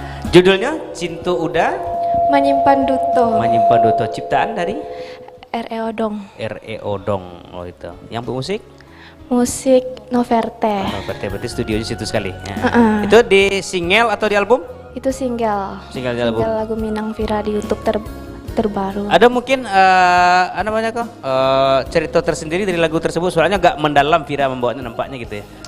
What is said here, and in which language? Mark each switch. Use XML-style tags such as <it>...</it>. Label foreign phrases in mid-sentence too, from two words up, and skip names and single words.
<id>Judulnya Cintu Uda Menyimpan Duto. Menyimpan Duto. Ciptaan dari R.E. Odong. R.E. Odong. Oh itu. Yang bermusik? Musik Noverte. Berarti studionya situ sekali. Ya. Itu di single atau di album? Itu single. Single di album. Single lagu Minang Vira di YouTube terbaru. Ada mungkin apa namanya kok cerita tersendiri dari lagu tersebut, soalnya agak mendalam Vira membawanya nampaknya gitu ya.</id>